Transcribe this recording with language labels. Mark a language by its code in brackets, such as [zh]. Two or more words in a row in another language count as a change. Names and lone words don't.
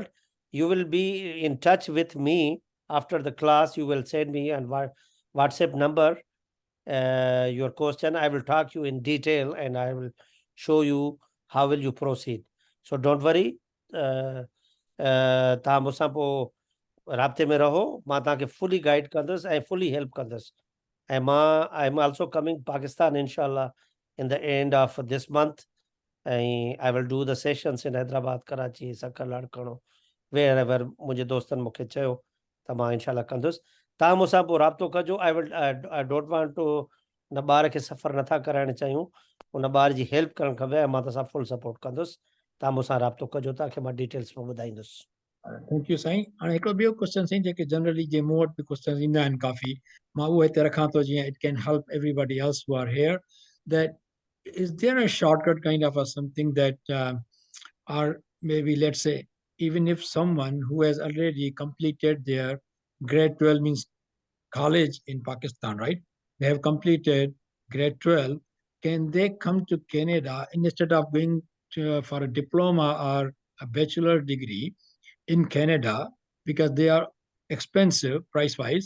[en] You will be in touch with me after the class. You will send me on WhatsApp number your question. I will talk you in detail and I will show you how will you proceed. So don't worry. [sd] तव्हां मूंसां पोइ राब्ते में रहो, मां तव्हांखे [en] fully guide [sd] कंदुसि ऐं [en] fully help [sd] कंदुसि। ऐं मां [en] I am also coming Pakistan inshallah in the end of this month. ऐं I will do the sessions in Hyderabad, Karachi, Sakal, Ladkano, wherever [sd] मुंहिंजे दोस्तनि मूंखे चयो त मां इंशाल्लाह कंदुसि। तव्हां मूंसां पोइ राब्तो कजो। [en] I don't want to [sd] न ॿार खे सफ़र नथा कराइण चाहियूं, उन ॿार जी हेल्प करणु खपे ऐं मां तव्हां सां [en] full support [sd] कंदुसि। तव्हां मूंसां राब्तो कजो, तव्हांखे मां डिटेल्स में ॿुधाईंदुसि। [en] Thank you [sd] साईं। हाणे हिकिड़ो ॿियो क्वेश्चन साईं, जेके जनरली जे मूं वटि बि क्वेश्चन ईंदा आहिनि काफ़ी, मां उहो हिते रखां थो जीअं [en] it can help everybody else who are here, that is there a shortcut kind of a something that or maybe let's say even if someone who has already completed their grade 12 means college in Pakistan, right? They have completed grade 12. Can they come to Canada instead of going for a diploma or a bachelor degree in Canada because they are expensive price wise?